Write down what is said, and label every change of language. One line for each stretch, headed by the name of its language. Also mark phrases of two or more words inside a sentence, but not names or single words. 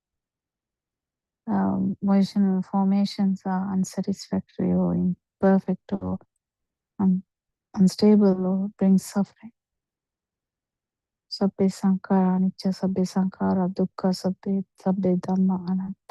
English: volitional formations are unsatisfactory or imperfect or unstable or brings suffering.
Pali: Sabbe sankara anicca, sabbe sankara dukkha, sabbe dhamma anatta.